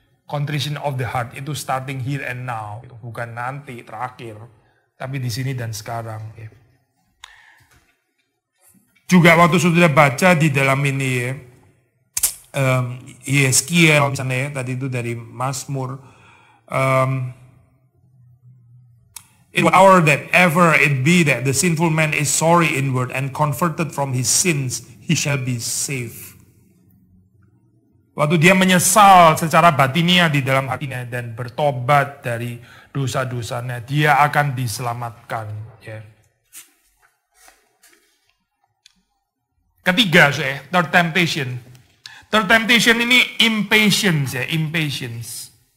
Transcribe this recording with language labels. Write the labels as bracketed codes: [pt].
[en] Contrition of the heart itu starting here and now, gitu. [id] Bukan nanti, terakhir. Tapi di sini dan sekarang. Ya. Juga waktu sudah baca di dalam ini ya, Yeskiel misalnya ya, tadi itu dari Mazmur. [en] In what hour that ever it be that the sinful man is sorry inward and converted from his sins, he shall be saved. [id] Waktu dia menyesal secara batinia di dalam hatinya dan bertobat dari dosa-dosanya, dia akan diselamatkan. Ya. Ketiga, [en] third temptation. Third temptation [id] ini impatience ya, impatience.